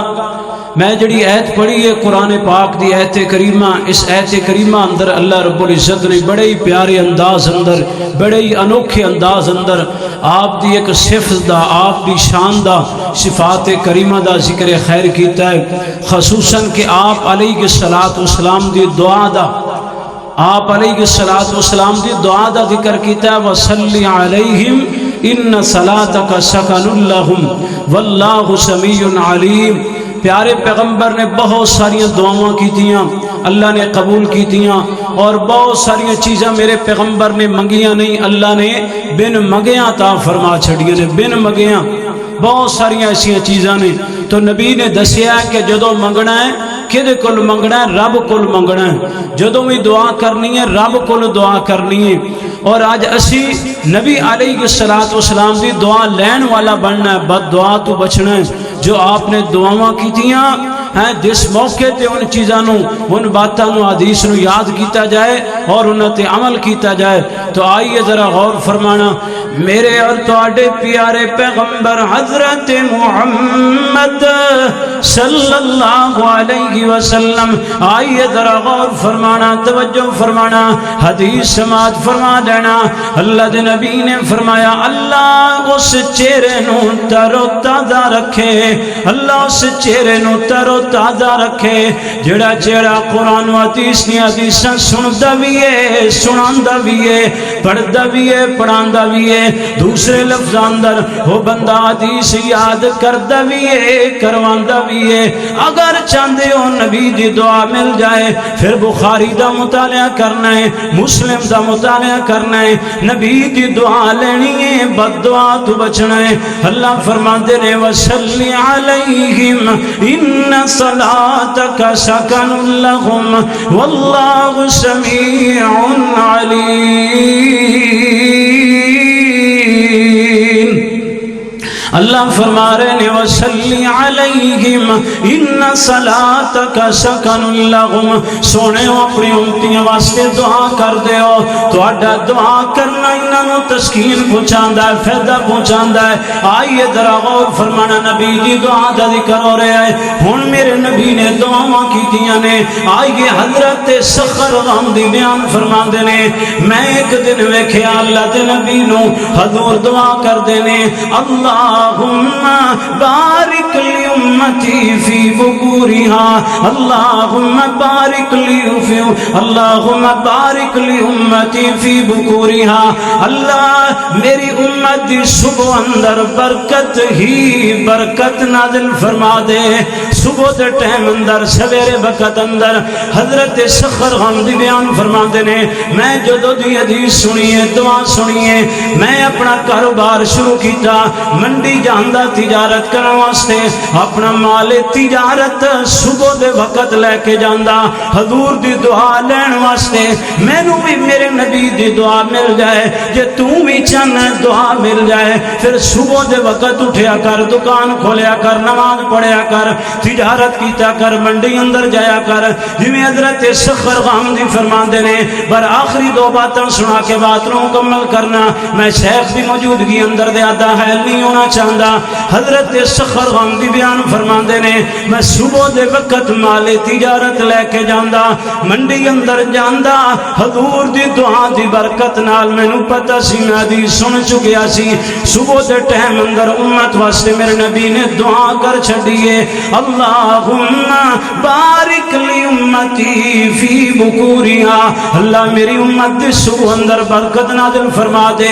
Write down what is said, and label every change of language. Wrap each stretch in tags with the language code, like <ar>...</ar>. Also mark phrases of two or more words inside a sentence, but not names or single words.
<pa>میں جڑی ایت پڑھی ہے قرآن پاک دی ایت کریمہ، اس ایت کریمہ اندر اللہ رب العزت نے بڑے ہی پیارے انداز اندر، بڑے ہی انوکھے انداز اندر آپ دی ایک صفت دا، آپ دی شان دا، صفات کریمہ دا ذکر خیر کیتا ہے، خصوصاً کہ آپ علیہ السلام دی دعا دا، آپ علیہ السلام دی دعا دا ذکر کیتا ہے،</pa> <ar>وَصَلِّ عَلَيْهِمْ إِنَّ صَلَاتَكَ سَكَنٌ لَهُمْ وَاللَّهُ سَمِيعٌ عَلِيمٌ۔</ar> <pa>پیارے پیغمبر نے بہت ساری دعاواں کی تیاں، اللہ نے قبول کی تیاں، اور بہت ساری چیزاں میرے پیغمبر نے منگیاں نہیں، اللہ نے بن مگیاں عطا فرما چھڑیاں نے، بن مگیاں بہت ساری ایسی چیزاں نے۔ تو نبی نے دسیا کہ جدوں منگنا ہے کدے کول منگنا ہے، رب کول منگنا ہے، جدوں بھی دعا کرنی ہے رب کول دعا کرنی ہے۔ اور آج اسی نبی علیہ السلام دی دعا لین والا بننا ہے، بد دعا تو بچنا ہے۔ جو آپ نے دعاواں کیتیاں ہیں، جس موقع تے ان چیزاں نو، ان باتاں نو، حدیث نو یاد کیتا جائے اور انہاں تے عمل کیتا جائے۔ تو آئیے ذرا غور فرمانا، میرے اور تواڈے پیارے پیغمبر حضرت محمد صلی اللہ علیہ وسلم، آئیے ذرا غور فرمانا، توجہ فرمانا، حدیث سماعت فرما دینا۔ اللہ دے نبی نے فرمایا اللہ اس چہرے نو تر و تازہ رکھے، اللہ اس چہرے نو تر و تازہ رکھے جڑا چہرہ قرآن و حدیث نے حدیثاں سندا بھی ہے، سناندا بھی ہے، پڑھدا بھی ہے، پڑھاندا بھی ہے، دوسرے لفظ اندر وہ بندہ حدیث یاد کردا بھی ہے، کرواندا بھی ہے۔ اگر چاہتے ہو نبی دی دعا مل جائے پھر بخاری دا مطالعہ کرنا ہے، مسلم دا مطالعہ کرنا ہے، نبی دی دعا لینی ہے، بد دعا تو بچنا ہے۔ اللہ فرماتے نے</pa> <ar>وَصَلِّ عَلَيْهِمْ إِنَّ صَلَاتَكَ سَكَنٌ لَهُمْ وَاللَّهُ سَمِيعٌ عَلِيمٌ۔</ar> <ur>اللہ فرما رہے ہیں</ur> <ar>وَصَلِّ عَلَيْهِمْ إِنَّ صَلَاتَكَ سَكَنٌ لَهُمْ،</ar> <pa>سونے اپنی امتیاں واسطے دعا کر دے ہو، تو اڈا دعا کرنا انہاں نو تسکین پہنچاندا ہے، فائدہ پہنچاندا ہے۔ آئیے ذرا غور فرمانا، نبی دی دعا دا ذکر ہو رہا ہے، ہن میرے نبی نے دعاواں کیتیاں نے۔ آئیے حضرت سخر غامدی بیان فرماندے نے، میں ایک دن ویکھیا اللہ دے نبی نو حضور دعا کردے نے،</pa> <ar>اللہم بارک لی امتی فی بکورہا، اللہم بارک لی اللہم بارک لی امتی فی بکورہا،</ar> <pa>اللہ میری امت دی صبح اندر برکت ہی برکت نازل فرما دے، صبح دے ٹائم اندر، سویرے وقت اندر۔ حضرت سخر غامدی بیان فرما دے نے، میں جدو دی حدیث سنیے، دعا سنیے، میں اپنا کاروبار شروع کیتا، منڈی جاندا تجارت کرن واسطے، اپنا مال تجارت صبح دے وقت لے کے جاندا حضور دی دعا لین واسطے۔ مینوں بھی میرے نبی دی دعا مل جائے، جے تو بھی چاہنا دعا مل جائے پھر صبح دے وقت اٹھیا کر، دکان کھولیا کر، نماز پڑھیا کر، تجارت کیتا کر، منڈی اندر جایا کر، جویں حضرت سخر غامدی فرماندے نے۔ پر آخری دو باتاں سنا کے بات نو مکمل کرنا، میں شیخ دی موجودگی اندر دے آدھا حیل نہیں ہونا چاہتا۔ حضرت سخر غامدی بیان فرماندے نے، میں صبح دے وقت مال تجارت لے کے جاندا، منڈی اندر جاندا، حضور دی دعا دی برکت نال مینوں پتہ سی میں حدیث سن چکیا سی، صبح دے ٹائم اندر امت واسطے میرے نبی نے دعا کر چھڈیے،</pa> <ar>اللہم بارک لی امتی فی بکورہا،</ar> <pa>اللہ میری امت دی صبح اندر برکت نازل فرما دے۔</pa>